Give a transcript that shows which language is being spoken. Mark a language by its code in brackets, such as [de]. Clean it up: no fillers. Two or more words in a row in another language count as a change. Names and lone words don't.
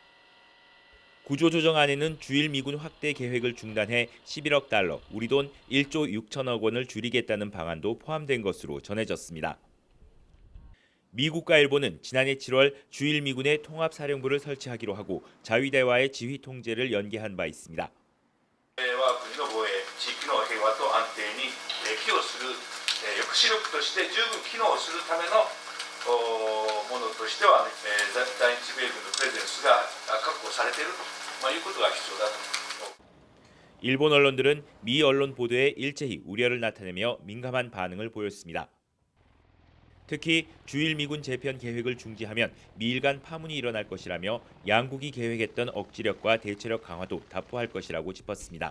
[ko] 구조조정안에는 주일 미군 확대 계획을 중단해 11억 달러, 우리 돈 1조 6천억 원을 줄이겠다는 방안도 포함된 것으로 전해졌습니다. 미국과 일본은 지난해 7월 주일 미군의 통합사령부를 설치하기로 하고 자위대와의 지휘 통제를 연계한 바 있습니다. [ja] 寄与する抑止力として十分機能するためのものとしては在日米軍のプレゼンスが確保されているということが必要だと。 [ko] 일본 언론들은 미 언론 보도에 일제히 우려를 나타내며 민감한 반응을 보였습니다. 특히 주일 미군 재편 계획을 중지하면 미일 간 파문이 일어날 것이라며 양국이 계획했던 억지력과 대체력 강화도 답보할 것이라고 짚었습니다.